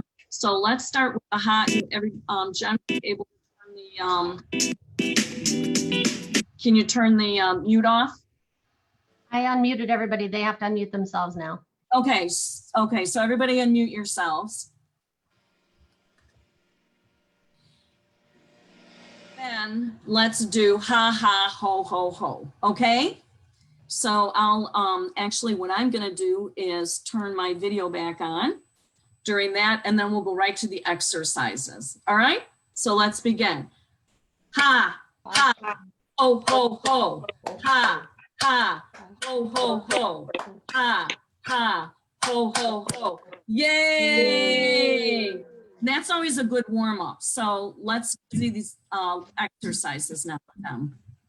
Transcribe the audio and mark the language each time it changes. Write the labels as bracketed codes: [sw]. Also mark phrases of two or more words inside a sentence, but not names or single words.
[en] So let's start with the hot. Jen, able to turn can you turn the mute off? I unmuted everybody. They have to unmute themselves now. Okay, so everybody unmute yourselves. Then let's do ha ha ho ho ho, okay? So I'll actually what I'm going to do is turn my video back on during that, and then we'll go right to the exercises. All right, so let's begin. Ha, ha, ho, ho, ho, ha, ha, ho, ho, ho, ha, ha, ho, ho, ho. Yay! That's always a good warm up. So let's do these exercises now with them.